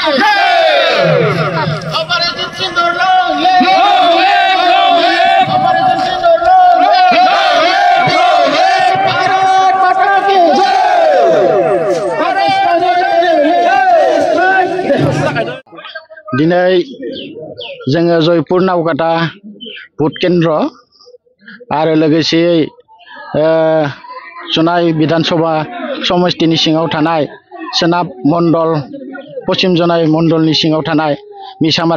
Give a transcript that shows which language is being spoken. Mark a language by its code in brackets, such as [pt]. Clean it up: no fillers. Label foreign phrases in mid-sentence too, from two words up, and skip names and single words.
[en] Operation Sindoor long live! Operation Sindoor long live! [hi] Bharat Mata ki jai! [brx] दिनै जोङो जयपुर नावकाटा भट केन्द्र आरो लोगोसेयै जनाय विधानसभा समष्टिनि सिङाव थानाय सोनाब मण्डल पश्चिम जनाय मण्डलनि सिङाव थानाय मिसामारा